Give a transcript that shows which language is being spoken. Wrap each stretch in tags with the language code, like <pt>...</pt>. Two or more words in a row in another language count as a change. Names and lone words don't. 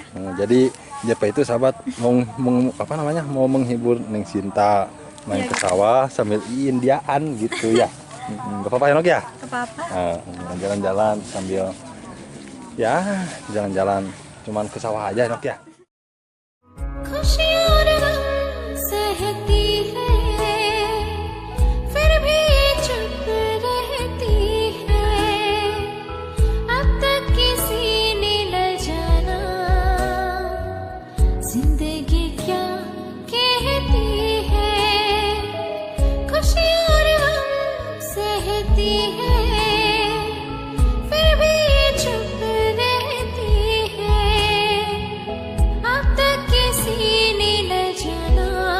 <id>Jadi JP itu sahabat apa namanya? Mau menghibur Neng Sinta main Iya, ke gitu. sawah sambil Indiaan gitu ya. Gak apa-apa ya Nok ya? Apa-apa. Jalan-jalan sambil ya jalan-jalan cuman ke sawah aja Nok ya.</id> <hi>खुशियाँ और गम सहती है फिर भी चुप रहती है अब तक किसी ने न जाना जिंदगी क्या कहती है खुशियाँ और गम सहती है फिर भी चुप रहती है अब तक किसी ने न जाना</hi>